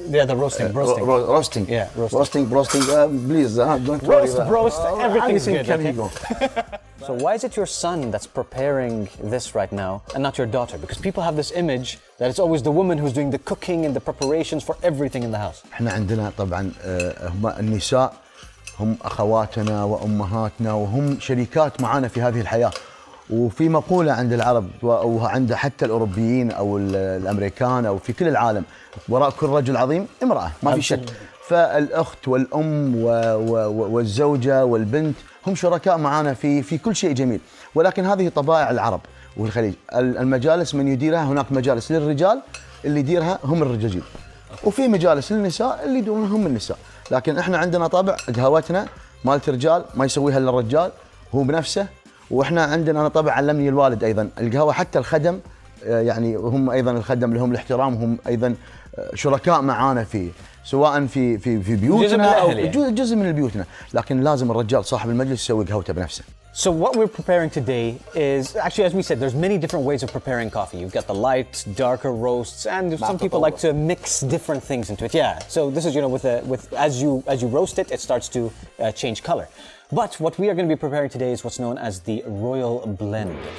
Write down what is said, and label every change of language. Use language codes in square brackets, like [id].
[en] Yeah, the roasting. Roasting. Yeah, roasting. Please, don't roast, everything's good. Can okay? he go? So why is it your son that's preparing this right now and not your daughter? Because people have this image that it's always the woman who's doing the cooking and the preparations for everything in the house. [ar] احنا عندنا طبعا هم النساء هم اخواتنا وامهاتنا وهم شريكات معنا في هذه الحياه. وفي مقوله عند العرب وعند حتى الاوروبيين او الامريكان او في كل العالم وراء كل رجل عظيم امراه ما في شك. فالاخت والام والزوجه والبنت هم شركاء معنا في كل شيء جميل. ولكن هذه طبائع العرب والخليج. المجالس من يديرها هناك مجالس للرجال اللي يديرها هم الرجال. وفي مجالس للنساء اللي يديرونها هم النساء. لكن احنا عندنا طابع قهوتنا مالت الرجال ما يسويها الا الرجال هو بنفسه. واحنا عندنا طبعا علمني الوالد ايضا القهوه حتى الخدم يعني هم ايضا الخدم لهم الاحترام هم ايضا شركاء معانا فيه سواء في بيوتنا او جزء من بيوتنا لكن لازم الرجال صاحب المجلس يسوي قهوته بنفسه. [en] So what we're preparing today is actually, as we said, there's many different ways of preparing coffee. You've got the light, darker roasts, and some people like to mix different things into it. Yeah. So this is, you know, with as you roast it, it starts to change color. But what we are going to be preparing today is what's known as the Royal Blend.